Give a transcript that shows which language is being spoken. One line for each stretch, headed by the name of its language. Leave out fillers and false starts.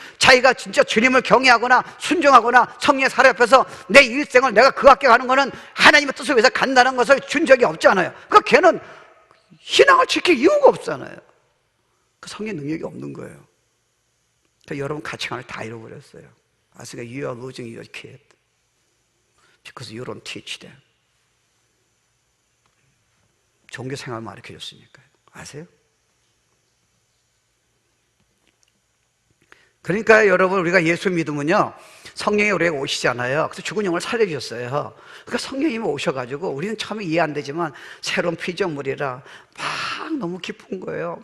Korean: 자기가 진짜 주님을 경외하거나 순종하거나 성령의 사례 앞에서 내 일생을 내가 그 학교 가는 거는 하나님의 뜻을 위해서 간다는 것을 준 적이 없잖아요. 그러니까 걔는 신앙을 지킬 이유가 없잖아요. 그 성령 능력이 없는 거예요. 그러니까 여러분 가치관을 다 잃어버렸어요.
English: 아스가 you are losing your kid because you don't teach them.
Korean: 종교 생활 가르쳐 줬으니까요. 아세요? 그러니까 여러분 우리가 예수 믿으면요, 성령이 우리에게 오시잖아요. 그래서 죽은 영을 살려주셨어요. 그러니까 성령님이 오셔가지고 우리는 처음에 이해 안 되지만 새로운 피조물이라 막 너무 기쁜 거예요.